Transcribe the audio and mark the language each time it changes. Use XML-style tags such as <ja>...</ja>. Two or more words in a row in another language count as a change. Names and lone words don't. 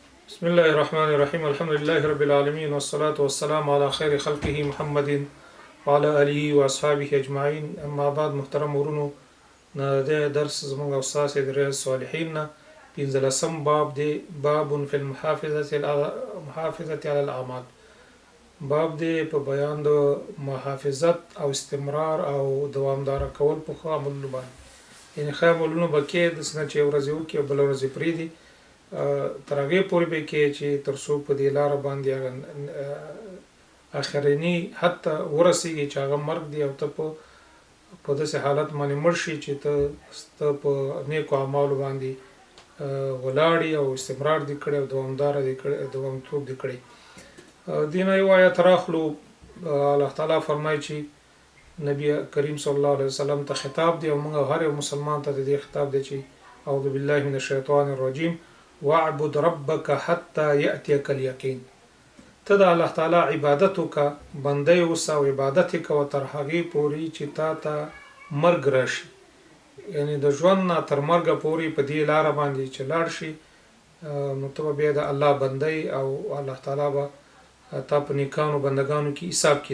<ar>بسم الله الرحمن الرحيم الحمد لله رب العالمين والصلاة والسلام على خير خلقه محمد وعلى آله وأصحابه أجمعين. أما بعد</ar> <ps>محترم ورونو ده درس زمونږ استاد د ریاض الصالحین نه پنځلسم باب دی،</ps> <ar>باب فی المحافظة على الأعمال.</ar> <ps>باب دی په بیان د محافظت او استمرار او دوامدار کول په ښه عملونو باندې، یعنی ښه عملونو به کې د څه نه چې یو ورځ وکړي او بله ورځ یې پرېږدي، تر هغې پورې به کې چې تر څو په دې لاره باندې هغه اخرني حد ته ورسېږي چې هغه مرګ دی او ته په داسې حالت باندې مړ شي چې ته په نیکو اعمالو باندې ولاړې او استمرار دې کړی او دوامداره دې کړی، دوامتوب دې کړی. دې نه یو آیت راخلو، الله تعالی فرمایي چې نبی کریم</ps> <ar>صلی الله علیه وسلم</ar> <ps>ته خطاب دی او موږ هر یو مسلمان ته د دې خطاب دی چې</ps> <ar>اعوذ بالله من الشیطان الرجیم واعبد ربک حتی یأتیک الیقین.</ar> <ps>ته د الله تعالی عبادت وکړه، بندۍ اوسه او عبادت یې کوه تر هغې پورې چې تا ته مرګ راشي، یعنی د ژوند نه تر مرګه پورې په دې لاره باندې چې لاړ شي، نو ته به بیا د الله بندۍ او الله تعالی به تا په نیکانو بندګانو کې حساب کړي.</ps>